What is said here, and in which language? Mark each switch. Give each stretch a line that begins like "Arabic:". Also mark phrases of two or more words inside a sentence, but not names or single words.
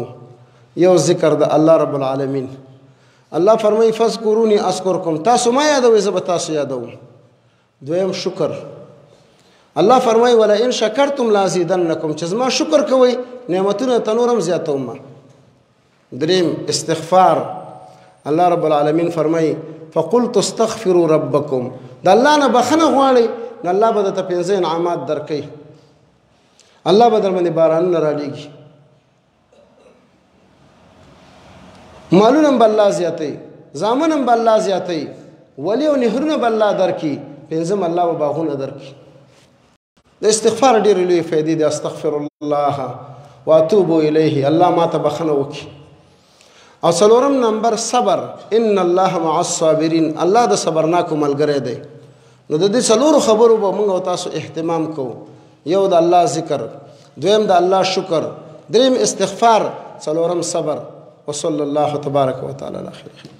Pashto: یو ذکر د الله
Arabic: رب العالمین.
Pashto: الله فرمایي
Arabic: فذکرونی اذکرکم،
Pashto: تاسو ما یادوئ زه به تاسو یادوم. دویم، شکر. الله فرمایي
Arabic: ولئن شکرتم لازیدنکم،
Pashto: چې زما شکر کوئ نعمتونه ته نور هم زیاتوم. دریم، استغفار. الله
Arabic: رب العالمین
Pashto: فرمایي
Arabic: فقلت استغفروا ربکم،
Pashto: د الله نه بخنه غواړئ نو الله به درته 5 انعامات درکوي. الله به در باندې بارانونه رالیږي، مالونه به الله زیاتوي، زامن به الله زیاتوي، ولی او نهرونه به الله درکړي، 5 الله به باغونه درکړي. د استغفار ډېرې لویې فایدې دي.
Arabic: استغفر الله واتوب الیه،
Pashto: الله ما ته بخښنه وکړي. او 4 نمبر صبر.
Arabic: ان الله مع الصابرین،
Pashto: الله د صبرناکو ملګری دی. نو د دې 4 خبرو به موږ او تاسو اهتمام کوو. یو د الله ذکر، دویم د الله شکر، دریم استغفار، 4 صبر.
Arabic: وصلی الله تبارک وتعالى علی خیر.